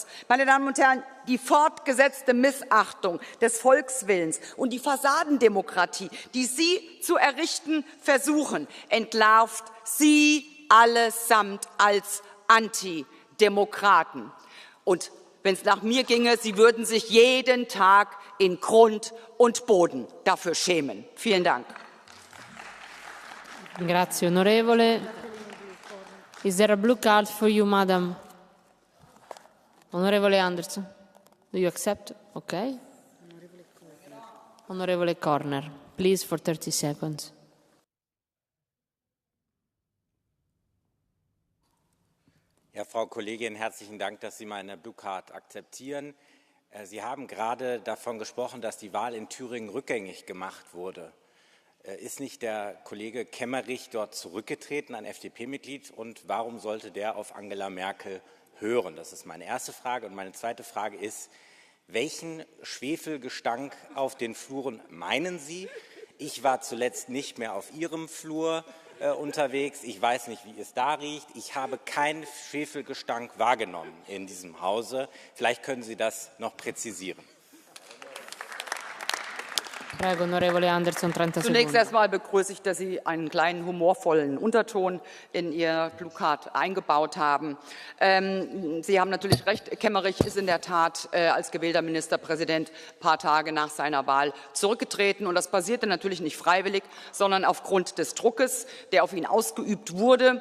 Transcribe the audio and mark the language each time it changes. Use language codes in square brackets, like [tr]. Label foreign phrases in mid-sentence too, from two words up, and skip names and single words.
[de] Meine Damen und Herren, die fortgesetzte Missachtung des Volkswillens und die Fassadendemokratie, die Sie zu errichten versuchen, entlarvt Sie allesamt als Antidemokraten. Und wenn es nach mir ginge, Sie würden sich jeden Tag in Grund und Boden dafür schämen. Vielen Dank. [it] Grazie, onorevole. [en] Is there a blue card for you, madam? Onorevole Anderson, do you accept? Okay. Onorevole Corner, please, for 30 seconds. [de] Ja, Frau Kollegin, herzlichen Dank, dass Sie meine [en] Blue Card [de] akzeptieren. Sie haben gerade davon gesprochen, dass die Wahl in Thüringen rückgängig gemacht wurde. Ist nicht der Kollege Kemmerich dort zurückgetreten, ein FDP-Mitglied? Und warum sollte der auf Angela Merkel hören? Das ist meine erste Frage. Und meine zweite Frage ist, welchen Schwefelgestank auf den Fluren meinen Sie? Ich war zuletzt nicht mehr auf Ihrem Flur unterwegs. Ich weiß nicht, wie es da riecht. Ich habe keinen Schwefelgestank wahrgenommen in diesem Hause. Vielleicht können Sie das noch präzisieren. [it] Prego, onorevole Anderson, 30 [de] Zunächst Sekunden. erstmal begrüße ich, dass Sie einen kleinen humorvollen Unterton in Ihr [en] Blue Card [de] eingebaut haben. Sie haben natürlich recht, Kemmerich ist in der Tat als gewählter Ministerpräsident ein paar Tage nach seiner Wahl zurückgetreten. Und das passierte natürlich nicht freiwillig, sondern aufgrund des Druckes, der auf ihn ausgeübt wurde.